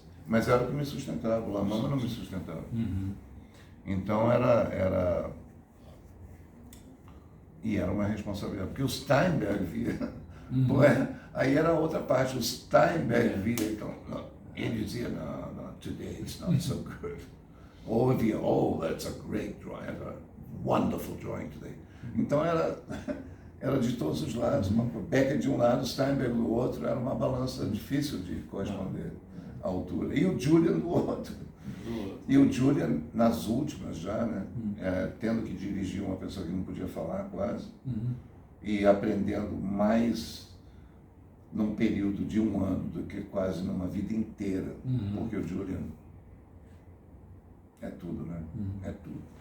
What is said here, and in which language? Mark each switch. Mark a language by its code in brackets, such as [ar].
[pt] Mas era o que me sustentava, o La Mama não me sustentava. Então era uma responsabilidade, porque o Steinberg via, aí era outra parte, o Steinberg via, então, ele dizia, [en] no, today it's not so good. [pt] Ou via, [en] oh, that's a great drawing, that's a wonderful drawing today. [pt] Então era de todos os lados, Beckett de um lado, Steinberg do outro, era uma balança difícil de corresponder à altura. E o Julian do outro. E o Julian, nas últimas já, né, tendo que dirigir uma pessoa que não podia falar quase, e aprendendo mais num período de 1 ano do que quase numa vida inteira, porque o Julian é tudo, né? É tudo.